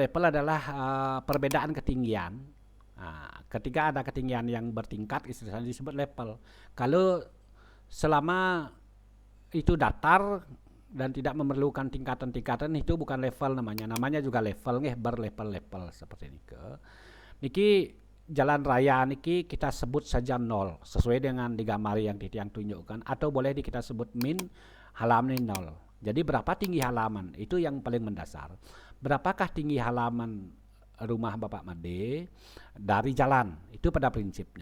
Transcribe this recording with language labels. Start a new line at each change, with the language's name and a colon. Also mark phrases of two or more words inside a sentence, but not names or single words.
Indonesian: Level adalah perbedaan ketinggian. Ketika ada ketinggian yang bertingkat istilahnya disebut level. Kalau selama itu datar dan tidak memerlukan tingkatan-tingkatan, itu bukan level namanya juga level nggih, berlevel-level seperti ini ke. Niki jalan raya niki kita sebut saja 0 sesuai dengan digambar yang Titiang tunjukkan, atau boleh kita sebut min halaman 0. Jadi berapa tinggi halaman itu yang paling mendasar. Berapakah tinggi halaman rumah Bapak Made dari jalan, itu pada prinsipnya.